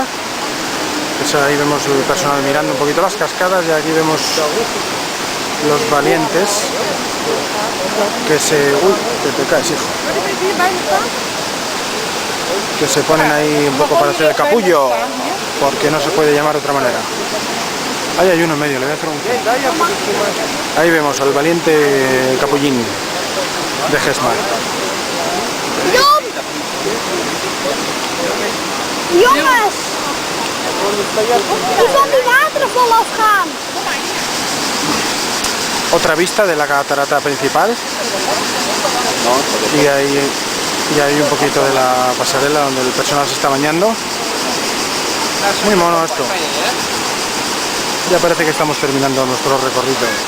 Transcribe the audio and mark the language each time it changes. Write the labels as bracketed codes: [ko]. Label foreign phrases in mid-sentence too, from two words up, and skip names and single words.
[es] Pues ahí vemos el personal mirando un poquito las cascadas, y aquí vemos los valientes que se... ¡Uy! Que te caes, hijo. Que se ponen ahí un poco para hacer el capullo, porque no se puede llamar de otra manera. Ahí hay uno en medio, le voy a hacer un... Ahí vemos al valiente capullín de Gesmar. [nl] Jongens! Die van die waterval afgaan. [es] Otra vista de la catarata principal. Y hay un poquito de la pasarela donde el personal se está bañando. Muy mono esto. Ya parece que estamos terminando nuestro recorrido.